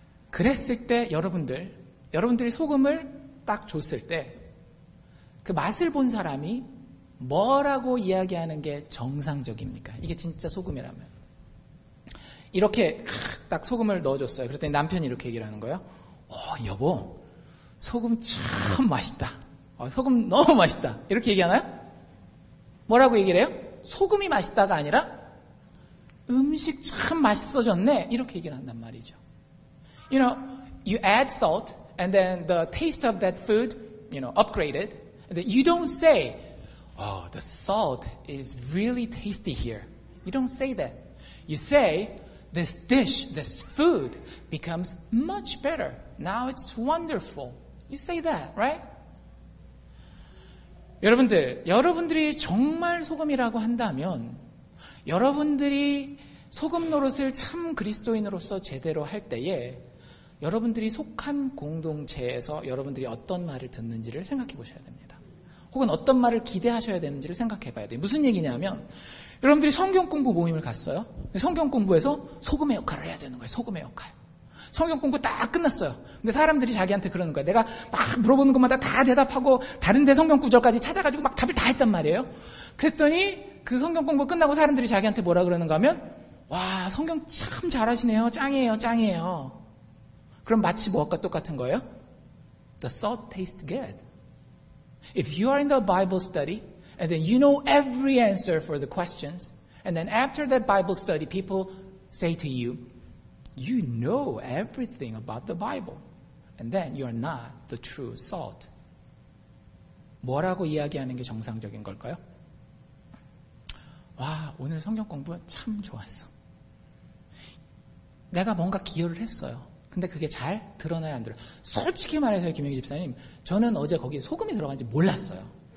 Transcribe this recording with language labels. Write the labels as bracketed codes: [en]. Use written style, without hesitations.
[ko] 그랬을 때 여러분들이 소금을 딱 줬을 때 그 맛을 본 사람이 뭐라고 이야기하는 게 정상적입니까? 이게 진짜 소금이라면. 이렇게 딱 소금을 넣어줬어요. 그랬더니 남편이 이렇게 얘기를 하는 거예요. 여보, 소금 참 맛있다. 소금 너무 맛있다. 이렇게 얘기하나요? 뭐라고 얘기를 해요? 소금이 맛있다가 아니라 음식 참 맛있어졌네. 이렇게 얘기를 한단 말이죠. [en] You add salt and then the taste of that food, upgraded. And then you don't say, oh, the salt is really tasty here. You don't say that. You say, this dish, this food becomes much better. Now it's wonderful. You say that, right? [ko] 여러분들이 정말 소금이라고 한다면 여러분들이 소금 노릇을 참 그리스도인으로서 제대로 할 때에 여러분들이 속한 공동체에서 여러분들이 어떤 말을 듣는지를 생각해 보셔야 됩니다. 혹은 어떤 말을 기대하셔야 되는지를 생각해 봐야 돼요. 무슨 얘기냐면 여러분들이 성경 공부 모임을 갔어요. 성경 공부에서 소금의 역할을 해야 되는 거예요. 소금의 역할. 성경 공부 딱 끝났어요. 근데 사람들이 자기한테 그러는 거예요. 내가 막 물어보는 것마다 다 대답하고 다른데 성경 구절까지 찾아가지고 막 답을 다 했단 말이에요. 그랬더니 그 성경 공부 끝나고 사람들이 자기한테 뭐라 그러는가 하면 와, 성경 참 잘하시네요. 짱이에요. 짱이에요. 그럼 마치 뭐가 똑같은 거예요? [en] The salt tastes good. If you are in the Bible study and then you know every answer for the questions And then after that Bible study, people say to you, you know everything about the Bible. And then you're not the true salt. [ko] 뭐라고 이야기하는 게 정상적인 걸까요? 와, 오늘 성경 공부 참 좋았어. 내가 뭔가 기여를 했어요. 근데 그게 잘 드러나야 안 들어요. 솔직히 말해서요, 김영희 집사님, 저는 어제 거기에 소금이 들어간지 몰랐어요.